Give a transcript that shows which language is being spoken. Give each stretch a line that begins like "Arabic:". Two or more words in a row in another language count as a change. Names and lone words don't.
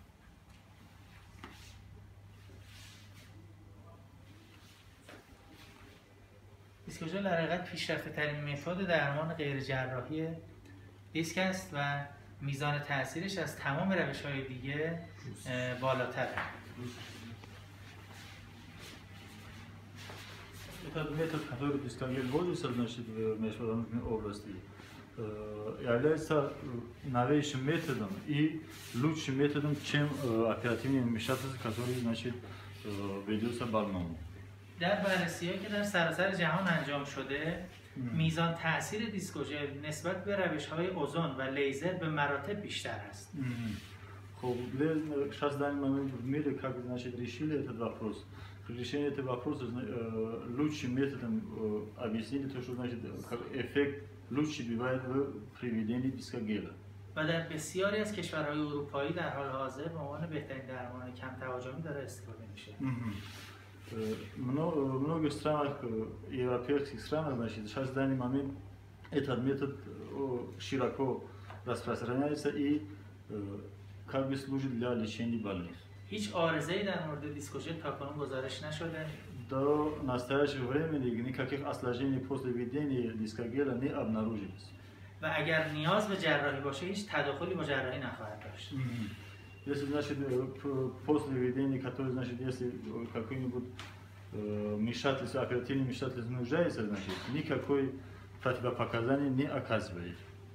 Persian: دیسکوژل در حقیقت پیشرفته ترین متد درمان غیر جراحی دیسک است و میزان تاثیرش از تمام روش‌های دیگه بالاتره.
Russian: Этот метод, который дискогель пользуется, значит, в межпозвоночной области, является новейшим методом и лучшим методом, чем оперативное вмешательство, которое, значит, ведется больному.
Persian: در بررسی‌هایی که در سراسر جهان انجام شده، میزان تاثیر دیسکوژل نسبت به روش‌های اوزون و لیزر به مراتب بیشتر است. خب،
Russian: сейчас в данный момент в мире, как, значит, решили этот вопрос. При решении этого вопроса лучшим методом объяснили то, что, значит, эффект лучше бывает при введении дискогеля.
Persian: و در بسیاری از کشورهای اروپایی در حال حاضر به عنوان بهترین درمان کم تهاجمی داره استفاده میشه.
Russian: В многих странах, европейских странах, значит, сейчас в данный момент этот метод широко распространяется и как бы служит для лечения больных.
Persian: هیچ عارضه‌ای در مورد دیسکوژل تاکنون گزارش нешуде.
Russian: До настоящего времени никаких осложнений после введения дискогеля не обнаружились.
Persian: و اگر نیاز به جراحی باشه هیچ تداخلی با جراحی نخواهد داشت.
Russian: Если, значит, после введения, который, значит, если какой-нибудь вмешательство, оперативное вмешательство нуждается, значит, никакой противопоказания не оказывает.